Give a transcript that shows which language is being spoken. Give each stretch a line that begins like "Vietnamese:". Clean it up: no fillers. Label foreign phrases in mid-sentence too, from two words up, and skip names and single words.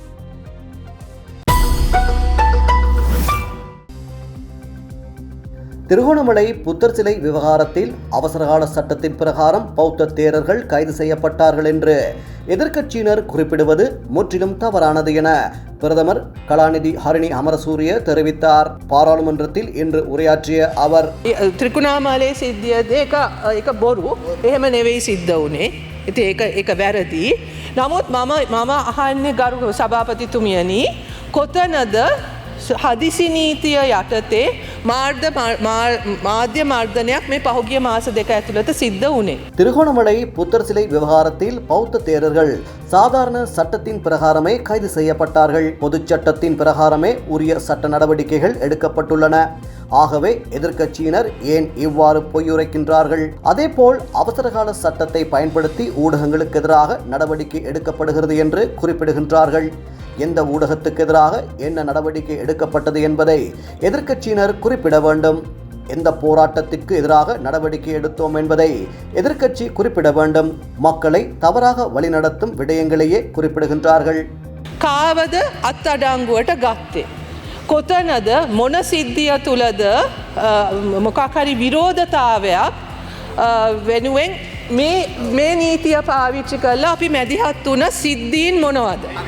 Tamil: திருகோணமலை புத்தர் சிலை விவகாரத்தில் அவசரகால சட்டத்தின் பிரகாரம் பௌத்த தேரர்கள் கைது செய்யப்பட்டார்கள் என்று எதிர்க்கட்சியினர் குறிப்பிடுவது முற்றிலும் தவறானது என பிரதமர் கலாநிதி ஹரிணி அமரசூரிய தெரிவித்தார். பாராளுமன்றத்தில் இன்று உரையாற்றிய அவர்
Sinhala: ත්‍රිකුණාමලේ සිද්ධියද එක බොරු එහෙම නෙවෙයි සිද්ධ වුණේ. ඉතින් ඒක වැරදි. නමුත් මම අහන්නේ ගරු සභාපතිතුමියනි කොතනද හදිසි නීතිය යටතේ මාධ්‍ය මර්ධනයක් මේ පහුගිය මාස දෙක ඇතුළත සිද්ධ වුණේ.
Tamil: திருகோணமலை புத்தர் சிலை விவகாரத்தில் பௌத்த தேரர்கள் சாதாரண சட்டத்தின் பிரகாரமே கைது செய்யப்பட்டார்கள். பொதுச் சட்டத்தின் பிரகாரமே உரிய சட்ட நடவடிக்கைகள் எடுக்கப்பட்டுள்ளன. ஆகவே எதிர்க்கட்சியினர் ஏன் இவ்வாறு பொய்யுரைக்கின்றார்கள்? அதேபோல் அவசரகால சட்டத்தை பயன்படுத்தி ஊடகங்களுக்கு எதிராக நடவடிக்கை எடுக்கப்படுகிறது என்று குறிப்பிடுகின்றார்கள். எந்த ஊடகத்துக்கு எதிராக என்ன நடவடிக்கை எடுக்கப்பட்டது என்பதை எதிர்க்கட்சியினர் குறிப்பிட வேண்டும். எந்த போராட்டத்திற்கு எதிராக நடவடிக்கை எடுத்தோம் என்பதை எதிர்க்கட்சி குறிப்பிட வேண்டும். மக்களை தவறாக வழிநடத்தும் விடயங்களையே குறிப்பிடுகின்றார்கள்.
Sinhala: කාවද අත්අඩංගුවට ගත්තේ? කොතනද මොන සිද්ධිය තුලද මොකක් හරි විරෝධතාවයක් වෙනුවෙන් මේ නීතිය පාවිච්චි කරලා අපි මැදිහත් වුණ සිද්ධීන් මොනවද?